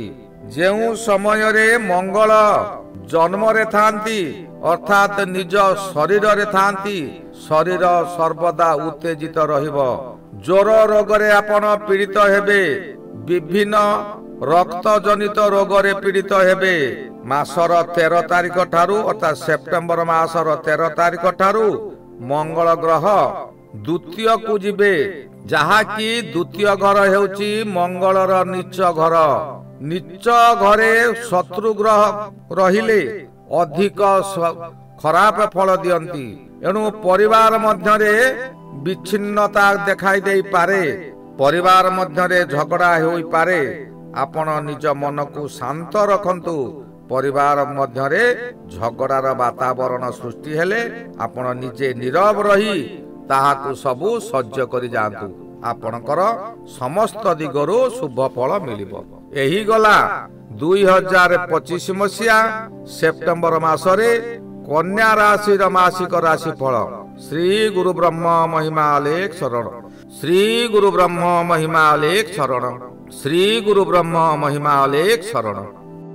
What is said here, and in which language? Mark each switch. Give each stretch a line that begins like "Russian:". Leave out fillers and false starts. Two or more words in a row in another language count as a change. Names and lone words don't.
Odia: ଯେଉଁ ସମୟ ରେ ମଙ୍ଗଳ ଜନ୍ମ ରେ ଥାନ୍ତି ଅର୍ଥାତ୍ ନିଜ ଶରୀର ରେ ଥାନ୍ତି, ଶରୀର ସର୍ବଦା ଉତ୍ତେଜିତ ରହିବ। ଜ୍ୱର ରୋଗ ରେ ଆପଣ ପୀଡ଼ିତ ହେବେ, ବିଭିନ୍ନ ରକ୍ତ ଜନିତ ରୋଗ ରେ ପୀଡ଼ିତ ହେବେ। ମାସର 13 ତାରିଖ ଠାରୁ ଅର୍ଥାତ୍ ସେପ୍ଟେମ୍ବର ମାସର 13 ତାରିଖ ଠାରୁ ମଙ୍ଗଳ ଗ୍ରହ ଦ୍ୱିତୀୟ କୁ ଯିବେ, ଯାହା କି ଦ୍ୱିତୀୟ ଘର ହେଉଛି ମଙ୍ଗଳର ନୀଚ ଘର। ନୀଚ ଘରେ ଶତ୍ରୁ ଗ୍ରହ ରହିଲେ ଅଧିକ ଖରାପ ଫଳ ଦିଅନ୍ତି। ଏଣୁ ପରିବାର ମଧ୍ୟରେ ବିଚ୍ଛିନ୍ନତା ଦେଖାଇ ଦେଇ ପାରେ, ପରିବାର ମଧ୍ୟରେ ଝଗଡ଼ା ହୋଇ ପାରେ। ଆପଣ ନିଜ ମନ କୁ ଶାନ୍ତ ରଖନ୍ତୁ। ପରିବାର ମଧ୍ୟରେ ଝଗଡ଼ାର ବାତାବରଣ ସୃଷ୍ଟି ହେଲେ ଆପଣ ନିଜେ ନୀରବ ରହି ତାହାକୁ ସବୁ ସହ୍ୟ କରି ଯାଆନ୍ତୁ। ଆପଣଙ୍କର ସମସ୍ତ ଦିଗରୁ ଶୁଭ ଫଳ ମିଳିବ। ଏହି ଗଲା 2025 ମସିହା ସେପ୍ଟେମ୍ବର ମାସରେ କନ୍ୟା ରାଶି ମାସିକ ରାଶି ଫଳ। ଶ୍ରୀ ଗୁରୁ ବ୍ରହ୍ମ ମହିମାଅଲେଖ ଶରଣ। ଶ୍ରୀ ଗୁରୁ ବ୍ରହ୍ମ ମହିମାଅଲେଖ ଶରଣ। ଶ୍ରୀ ଗୁରୁ ବ୍ରହ୍ମ ମହିମାଅଲେଖ ଶରଣ।